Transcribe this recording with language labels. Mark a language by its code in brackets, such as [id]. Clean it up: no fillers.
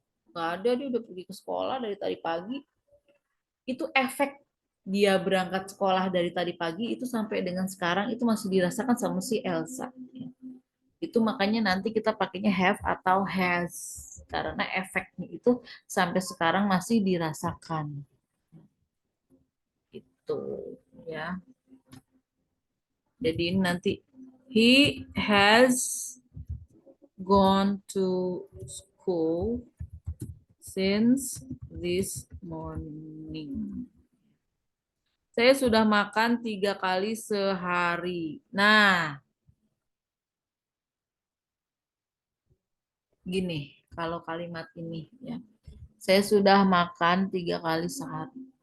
[id] Nggak ada, dia udah pergi ke sekolah dari tadi pagi. Itu efek dia berangkat sekolah dari tadi pagi itu sampai dengan sekarang itu masih dirasakan sama si Elsa. Itu makanya nanti kita pakainya have atau has karena efeknya itu sampai sekarang masih dirasakan. Itu ya. Jadi ini nanti [en] he has gone to school since this morning. [id] Saya sudah makan 3 kali sehari. Nah, gini, kalau kalimat ini ya. Saya sudah makan 3 kali sehari.